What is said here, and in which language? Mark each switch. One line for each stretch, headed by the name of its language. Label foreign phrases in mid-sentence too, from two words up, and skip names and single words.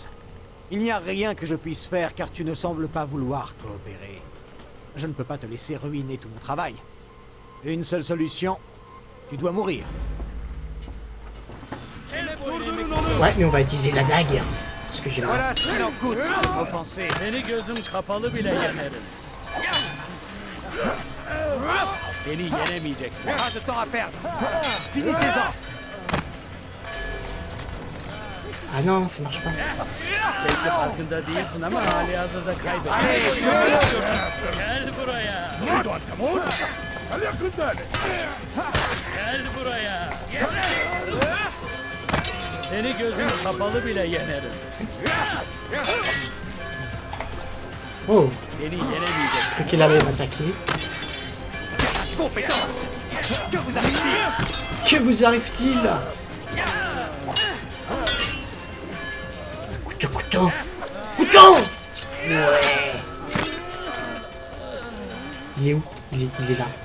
French: Il n'y a rien que je puisse faire car tu ne sembles pas vouloir coopérer. Je ne peux pas te laisser ruiner tout mon travail. Une seule solution, tu dois mourir. Ouais, mais on va utiliser la dague. Parce que j'ai mal. Voilà ce qu'il en coûte, offensé.
Turkish: Seni gözüm kapalı bile yenerim. Beni yenemeyeceksin.
French: Pas de temps à perdre. Finissez-en. Ah non, ça marche pas.
Turkish: Belki farkında değilsin ama hali hazırda kaybettin.
French: Allez,
Turkish: Gel buraya. Gel buraya. Seni gözüm kapalı bile yenerim. Oh, Beni yenemeyeceksin.
French: c'est qu'il allait m'attaquer. compétence. Que vous arrive-t-il? Que vous arrive-t-il? Couteau, couteau. Couteau! Ouais. Il est où? Il est là.